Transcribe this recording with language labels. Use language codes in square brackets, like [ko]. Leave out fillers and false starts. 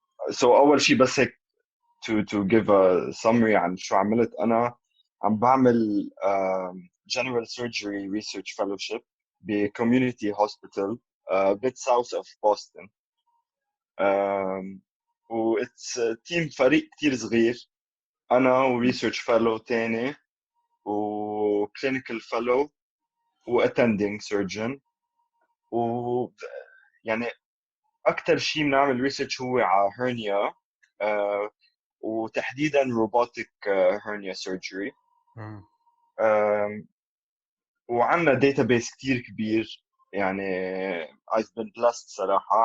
[en] So [ar] أول شيء بس هيك [en] to give a summary [ar] عن شو عملت. أنا عم بعمل [en] general surgery research fellowship [ar] ب [en] community hospital a bit south of Boston. [ar] و [en] it's team [ar] فريق كتير صغير. أنا و [en] research fellow [ar] تاني و [en] clinical fellow [ar] و [en] attending surgeon. [ar] و يعني أكتر شيء بنعمل research هو على hernia وتحديداً [en] robotic hernia surgery. [ar] وعنا database كتير كبير يعني [en] I've been blessed [ar] صراحة.